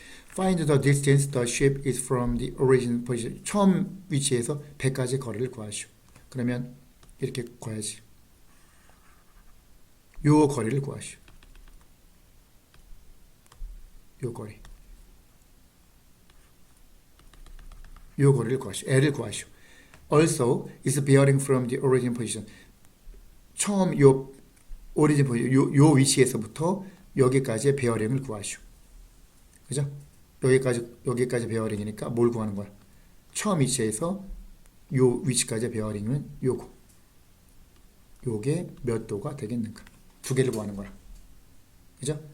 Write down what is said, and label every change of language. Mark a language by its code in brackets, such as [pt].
[en] Find the distance the ship is from the origin position. [ko] 처음 위치에서 100까지 거리를 구하시오. 그러면 이렇게 구해야지. 요 거리를 구하시오. 요 거리를 구하시오. L을 구하시오. [en] Also is bearing from the origin position. [ko] 처음 요 오리진 포지션 요 위치에서부터 여기까지의 베어링을 구하시오. 그죠? 여기까지 베어링이니까 뭘 구하는 거야? 처음 위치에서 요 위치까지의 베어링은 요거. 요게 몇 도가 되겠는가? 두 개를 구하는 거야. 그죠?